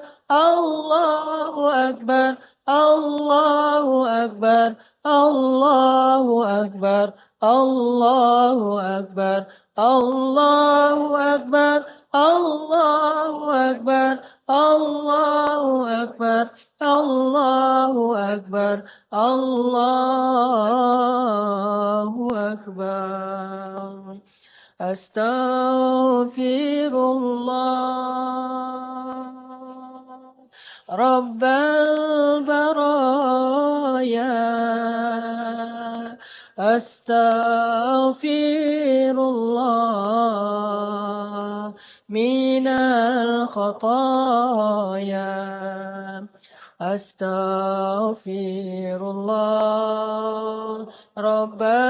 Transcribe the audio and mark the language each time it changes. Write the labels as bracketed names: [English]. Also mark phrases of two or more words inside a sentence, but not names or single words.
[Arabic] الله أكبر، الله أكبر، الله أكبر، الله أكبر، الله أكبر، الله أكبر، الله أكبر، الله أكبر، الله أكبر. Astaghfirullah. رب البرايا أستغفر الله من الخطايا أستغفر الله رب